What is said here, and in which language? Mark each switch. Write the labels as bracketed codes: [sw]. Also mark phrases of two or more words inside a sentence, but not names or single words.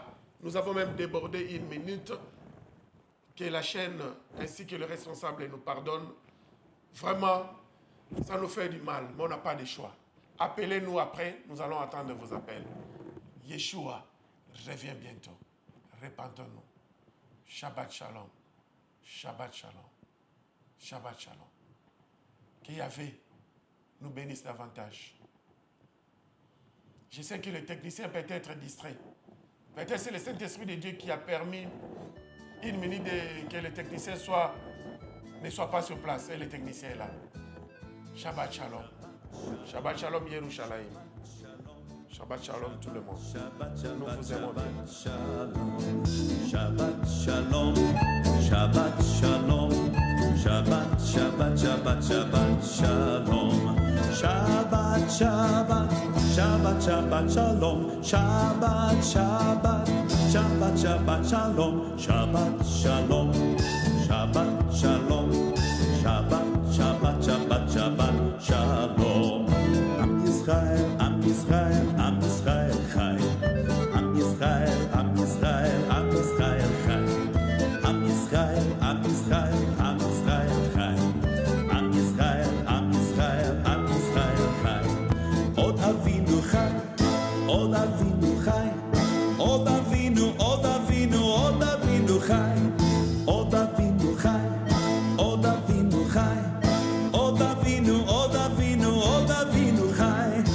[fr] Nous avons même débordé une minute. Que la chaîne ainsi que le responsable nous pardonne. Vraiment, ça nous fait du mal, mais on n'a pas de choix. Appelez-nous après, nous allons attendre vos appels. Yeshua revient bientôt. Repentons-nous. [he] שבת שלום. שבת שלום. שבת שלום. [fr] Que Yahvé nous bénisse davantage. Je sais que le technicien peut être distrait. Peut-être c'est le Saint-Esprit de Dieu qui a permis une minute que le technicien ne soit pas sur place. Et le technicien est là. [he] שבת שלום. שבת שלום ירושלים. שבת שלום [fr] tout le monde. Nous vous aimons bien. [he] שבת שלום. שבת שלום. שבת שלום. שבת שלום. שבת שלום. שבת שלום. שבת שלום. שבת שלום. שבת שלום. שבת שלום. עם ישראל חי. עם ישראל חי. עם ישראל חי. עם ישראל חי. עם ישראל חי. עוד אבינו חי. עוד אבינו חי. עוד אבינו חי. עוד אבינו חי. עוד אבינו חי. עוד אבינו חי.